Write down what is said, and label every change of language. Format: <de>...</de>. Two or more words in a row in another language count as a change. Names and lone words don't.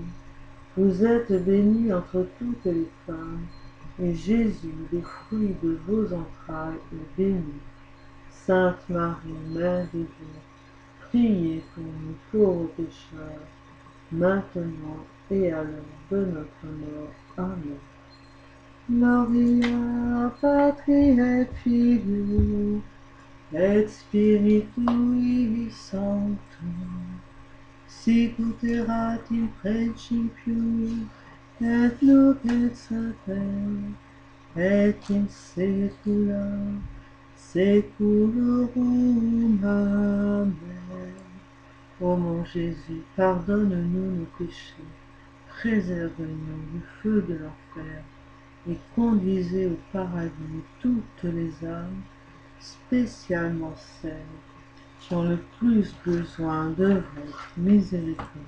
<fr>Vous êtes bénie entre toutes les femmes, et Jésus, le fruit de vos entrailles, est béni. Sainte Marie, Mère de Dieu, priez pour nous pauvres pécheurs, maintenant et à l'heure de notre mort. Amen.</fr> <la>Gloria Patri et Filio et Spiritui Sanctum, sic ut erat in principio et nunc et semper et in saecula saeculorum. Amen.</la> <fr>Ô mon Jésus, pardonne-nous nos péchés, préserve-nous du feu de l'enfer, et conduisez au paradis toutes les âmes, spécialement celles qui ont le plus besoin de votre miséricorde.</fr>